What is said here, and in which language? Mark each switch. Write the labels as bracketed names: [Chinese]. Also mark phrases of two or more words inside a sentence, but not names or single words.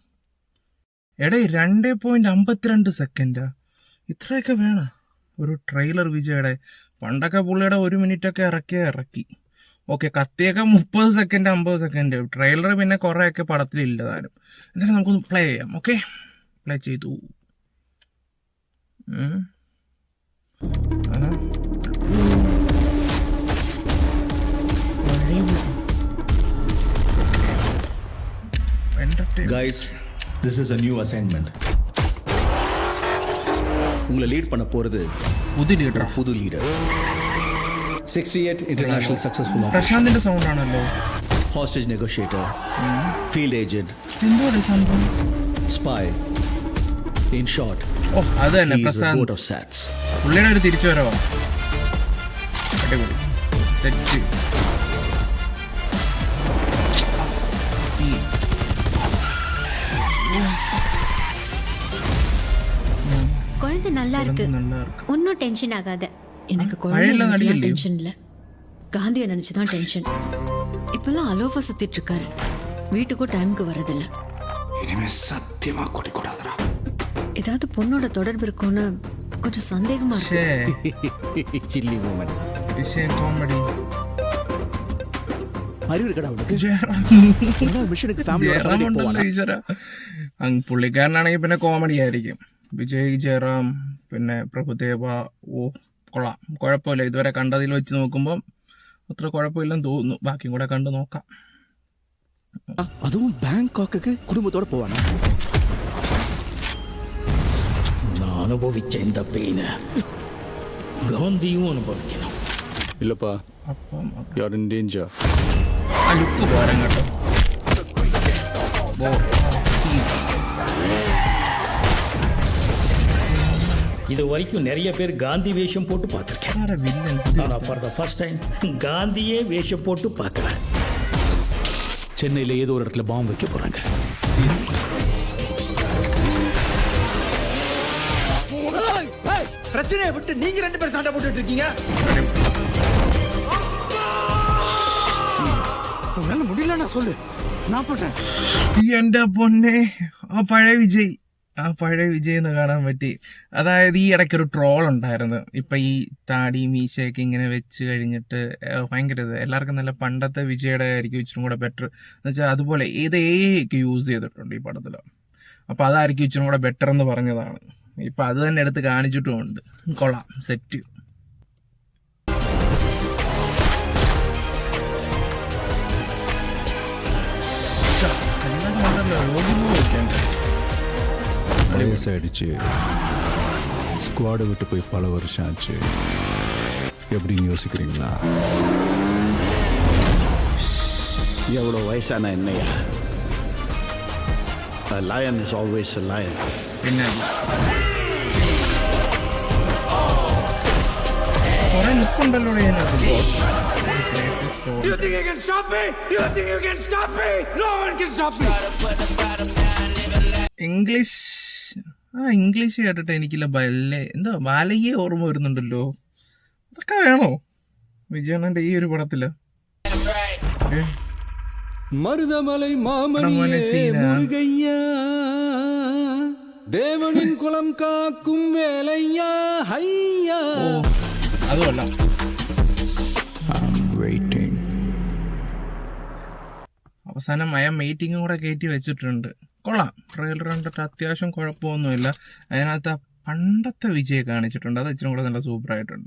[Malayalam] 2.52 സെക്കൻഡാ? ഇത്രയൊക്കെ വേണം ഒരു ട്രെയിലർ വിജയുടെ? പണ്ടൊക്കെ പുള്ളിയുടെ 1 മിനിറ്റൊക്കെ ഇറക്കി. ഓക്കെ, കത്തിയൊക്കെ 30 സെക്കൻഡ് 50 സെക്കൻഡ്. ട്രെയിലർ പിന്നെ കുറേയൊക്കെ പടത്തിലില്ല താനും. എന്തായാലും നമുക്കൊന്ന് പ്ലേ ചെയ്യാം. ഓക്കെ, പ്ലേ ചെയ്തു. [English] Guys, this is a new assignment. [Tamil] உங்களை லீட் பண்ண போறது புது லீடர். [English] 68 international successful [Malayalam] പ്രശാന്തിന്റെ സൗണ്ട് ആണല്ലോ. [English] hostage negotiator, field agent, spy. In short, [Malayalam] അത് തന്നെ പ്രശാന്ത്. പുള്ളിയുടെ ഒരു തിരിച്ചു വരവാ. അടിപൊളി സെറ്റ്. [Tamil] குழந்தை நல்லா இருக்கு, ஒன்னும் டென்ஷன் ஆகாத. எனக்கு குழந்தை நினைச்சுதான் டென்ஷன் இல்ல, காந்தியை நினைச்சுதான் டென்ஷன். இப்பெல்லாம் அலோஃபா சுத்திட்டு இருக்காரு, வீட்டுக்கும் டைமுக்கு வர்றதில்ல. இனிமே சத்தியமா குடிக்கூடாதுடா. ஏதாவது பொண்ணோட தொடர்பு இருக்கும்னு கொஞ்சம் சந்தேகமா இருக்கு. [English] silly moment. [Tamil] விஷயம் காமெடி. [Malayalam] പുള്ളിക്കാരനാണെങ്കിൽ പിന്നെ കോമഡി ആയിരിക്കും. വിജയ്, ജയറാം, പിന്നെ പ്രഭുദേവ. കൊള്ളാം, കുഴപ്പമില്ല. ഇതുവരെ കണ്ടതിൽ വെച്ച് നോക്കുമ്പോൾ അത്ര കുഴപ്പമില്ലെന്ന് തോന്നുന്നു. ബാക്കിയും കൂടെ കണ്ടു നോക്കാം. അതും ബാങ്കോക്ക് കുടുംബത്തോടെ പോവാണ്. അനുഭവിച്ച എന്താ പെയിന് ഗാന്ധിയും അനുഭവിക്കണം. ഇല്ലപ്പാ, [English] you are in danger. [Malayalam] ആ ലുക്ക് പോരാൻ കേട്ടോ. [Tamil] இது வரைக்கும் நிறைய பேர் காந்தி வேஷம் போட்டு பார்த்துருக்கேன். ஆனால் [English] for the first time [Tamil] காந்தியே வேஷம் போட்டு பார்க்குறேன். சென்னையில் ஏதோ ஒரு இடத்துல பாம்பு வைக்க போகிறாங்க. பிரச்சனையை விட்டு நீங்க 2 பேரும் சண்டை போட்டுட்டு இருக்கீங்க. உன்னால முடியலன்னா சொல்லு, நான் போட்டேன். [Malayalam] എന്റെ പൊന്നെ, ആ പഴയ വിജയ് എന്ന് കാണാൻ പറ്റി. അതായത് ഈ ഇടയ്ക്കൊരു ട്രോൾ ഉണ്ടായിരുന്നു. ഇപ്പം ഈ താടി മീശയൊക്കെ ഇങ്ങനെ വെച്ച് കഴിഞ്ഞിട്ട് ഭയങ്കര എല്ലാവർക്കും നല്ല പണ്ടത്തെ വിജയുടെ ആയിരിക്കും ഇച്ചിരി കൂടെ ബെറ്റർ എന്ന് വെച്ചാൽ. അതുപോലെ ഏത് ഒക്കെ യൂസ് ചെയ്തിട്ടുണ്ട് ഈ പടത്തിൽ. അപ്പോൾ അതായിരിക്കും ഇച്ചിരി കൂടെ ബെറ്റർ എന്ന് പറഞ്ഞതാണ്. ഇപ്പം അത് തന്നെ എടുത്ത് കാണിച്ചിട്ടുമുണ്ട്. കൊള്ളാം, സെറ്റ്. [Tamil] வயசாயிடுச்சு, ஸ்குவாடை விட்டு போய் பல வருஷம் ஆச்சு. எப்படின்னு யோசிக்கிறீங்களா? எவ்வளோ வயசான என்னையா? [English] A lion is always a lion. You think you can stop me? You think you can stop me? No one can stop me. [Malayalam] ഇംഗ്ലീഷ് കേട്ടിട്ട് എനിക്കില്ല ബാലയെ ഓർമ്മ വരുന്നുണ്ടല്ലോ. അതൊക്കെ വേണോ വിജയണ്ണന്റെ ഈ ഒരു പടത്തില്? [Tamil] மருதமலை மாமணியா, தேவனின் குலம் காக்கும் வேலையா ஹையா. [Malayalam] അതുമല്ല, അവസാനം മീറ്റിംഗും കൂടെ കയറ്റി വെച്ചിട്ടുണ്ട്. കൊള്ളാം, ട്രെയിലർ കണ്ടിട്ട് അത്യാവശ്യം കുഴപ്പമൊന്നുമില്ല. അതിനകത്ത് ആ പണ്ടത്തെ വിജയ് കാണിച്ചിട്ടുണ്ട്, അത് ഇച്ചിരി കൂടെ നല്ല സൂപ്പറായിട്ടുണ്ട്.